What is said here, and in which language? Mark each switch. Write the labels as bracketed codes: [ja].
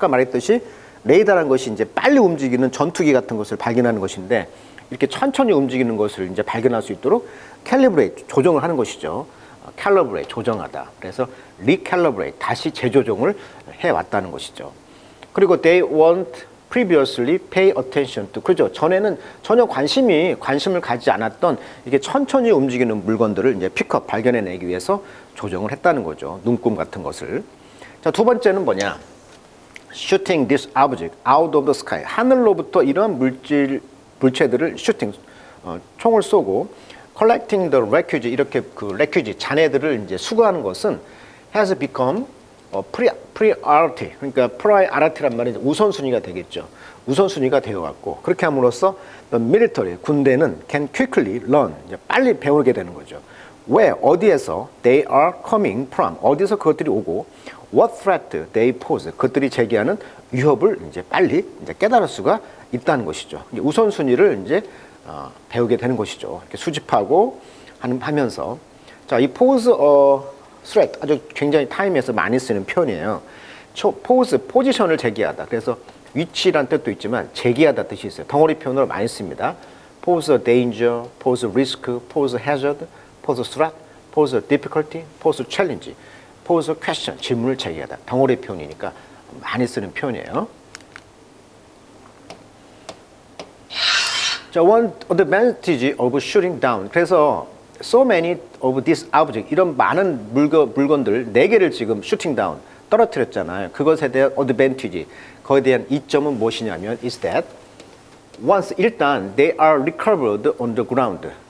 [ko] 아까 말했듯이 레이더라는 것이 이제 빨리 움직이는 전투기 같은 것을 발견하는 것인데, 이렇게 천천히 움직이는 것을 이제 발견할 수 있도록 캘리브레이트, 조정을 하는 것이죠. 캘리브레이트, 조정하다. 그래서 리캘리브레이트, 다시 재조정을 해왔다는 것이죠. 그리고 [en] they weren't previously pay attention to, [ko] 그죠? 전에는 전혀 관심을 가지지 않았던 이게 천천히 움직이는 물건들을 이제 픽업, 발견해내기 위해서 조정을 했다는 거죠. 눈금 같은 것을. 자, 두 번째는 뭐냐? [en] shooting this object out of the sky. [ko] 하늘로부터 이런 물체들을 shooting, 총을 쏘고 [en] collecting the wreckage, [ko] 이렇게 그 wreckage, 잔해들을 이제 수거하는 것은 [en] has become priority, [ko] 그러니까 priority란 말은 우선순위가 되겠죠. 우선순위가 되어왔고, 그렇게 함으로써 the military, 군대는 can quickly learn, 이제 빨리 배우게 되는 거죠. 왜? 어디에서 [en] they are coming from, [ko] 어디서 그것들이 오고 [en] what threat they pose, [ko] 그것들이 제기하는 위협을 이제 빨리 이제 깨달을 수가 있다는 것이죠. 이제 우선순위를 이제 배우게 되는 것이죠. 이렇게 수집하고 하면서. 자, 이 pose threat, 아주 굉장히 타임에서 많이 쓰는 표현이에요. pose, 포지션을 제기하다. 그래서 위치란 뜻도 있지만 제기하다 뜻이 있어요. 덩어리 표현으로 많이 씁니다. [en] pose danger, pose risk, pose hazard, pose threat, pose difficulty, pose challenge, pose question, [ko] 질문을 제기하다. 덩어리 표현이니까 많이 쓰는 표현이에요. [en] 자, one advantage of shooting down. [ko] 그래서 [en] so many of these objects, [ko] 이런 많은 물건들 4개를 지금 shooting down, 떨어뜨렸잖아요. [en] 그것에 대한 advantage, [ko] 거기에 대한 이점은 무엇이냐면 [en] is that once, 일단 they are recovered on the ground.